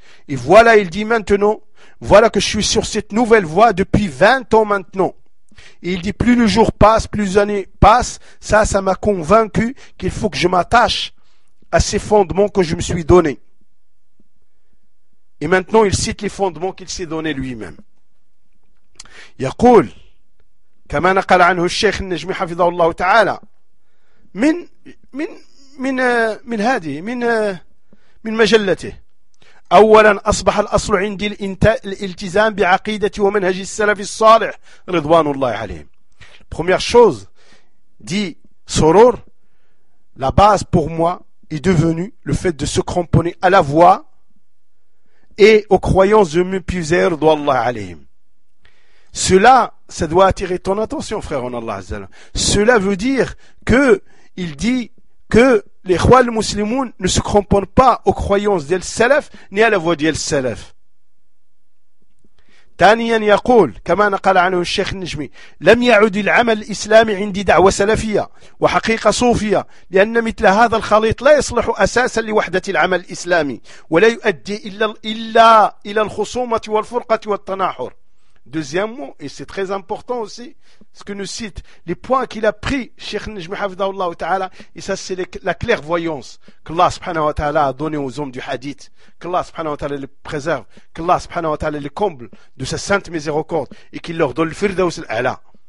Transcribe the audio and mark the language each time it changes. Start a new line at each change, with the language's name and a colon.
French: Et voilà, il dit maintenant, voilà que je suis sur cette nouvelle voie depuis 20 ans maintenant. Et il dit, plus le jour passe, plus les années passent, ça m'a convaincu qu'il faut que je m'attache à ces fondements que je me suis donné. Et maintenant, il cite les fondements qu'il s'est donné lui-même.
Arabic: Yaqul, كما نقل عنه الشيخ النجمي حفظه الله تعالى من من من من هذه من من مجلته. أولا أصبح الأصل عندي الالتزام بعقيدة ومنهج السلف الصالح رضوان الله عليهم.
French: Première chose dit Sorour, la base pour moi est devenue le fait de se cramponner à la voix et aux croyances de mes pieux
Arabic: رضوان الله عليهم.
French: Cela, ça doit attirer ton attention, frère, en Allah Azza wa Jalla. Cela veut dire que il dit que les rois les musulmans ne se cramponnent pas aux croyances d'El Salaf ni à la voix d'El Salaf.
Arabic: ثانيا يقول كما نقل عنه الشيخ النجمي لم يعد العمل الإسلامي عندي دعوة سلفية وحقيقة صوفية لأن مثل هذا الخليط لا يصلح أساسا لوحدة العمل الإسلامي ولا يؤدي إلا إلى الخصومة والفرقة والتناحر.
French: Deuxièmement, et c'est très important aussi ce que nous cite les points qu'il a pris Cheikh Najmi Hafidhahu Allah Ta'ala, et ça c'est la clairvoyance que Allah Subhanahu wa Ta'ala a donné aux hommes du hadith, que Allah Subhanahu wa Ta'ala les préserve, que Allah Subhanahu wa Ta'ala les comble de sa sainte miséricorde et qu'il leur donne le firdaus al-a'la.